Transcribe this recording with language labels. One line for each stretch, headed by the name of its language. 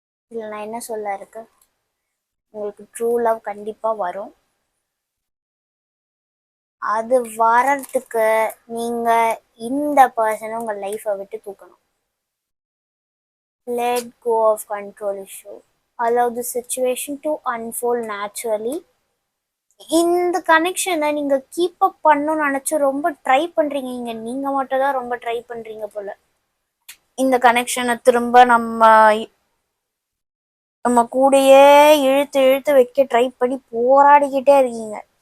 Tamil: இதில் நான் என்ன சொல்ல இருக்கு, உங்களுக்கு ட்ரூ லவ் கண்டிப்பாக வரும். அது வரத்துக்கு நீங்கள் இந்த பர்சனை உங்கள் லைஃப்பை விட்டு தூக்கணும்.
English: Let go of control issue. allow the situation to unfold naturally.
Tamil: இந்த கனெக்ஷனை நீங்கள் கீப் அப் பண்ணணும்னு நினச்சி ரொம்ப ட்ரை பண்ணுறீங்க. நீங்கள் மட்டும் தான் ரொம்ப ட்ரை பண்ணுறீங்க போல். இந்த கனெக்ஷனை திரும்ப நம்ம கூடயே இழுத்து இழுத்து வைக்க ட்ரை பண்ணி போராடிக்கிட்டே இருக்கீங்க.